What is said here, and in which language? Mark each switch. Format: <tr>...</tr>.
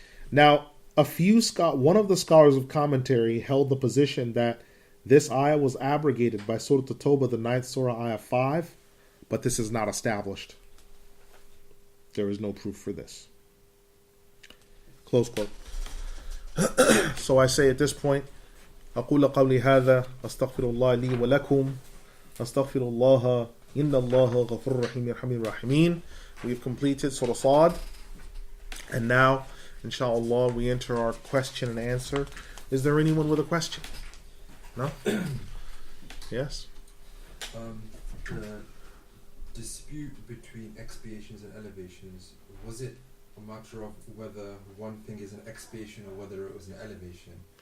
<en>Now, one of the scholars of commentary held the position that this ayah was abrogated by Surah At-Tawbah, the 9th Surah, ayah 5, but this is not established. There is no proof for this. Close quote. So I say at this point,</en> <ar>أقول قولي هذا أستغفر الله لي ولكم أستغفر الله إن الله غفور رحيم يرحم الراحمين.</ar> <en>We've completed Surah Saad, and now, inshallah, we enter our question and answer. Is there anyone with a question? No? Yes? The dispute between expiations and elevations, was it a matter of whether one thing is an expiation or whether it was an elevation?</en>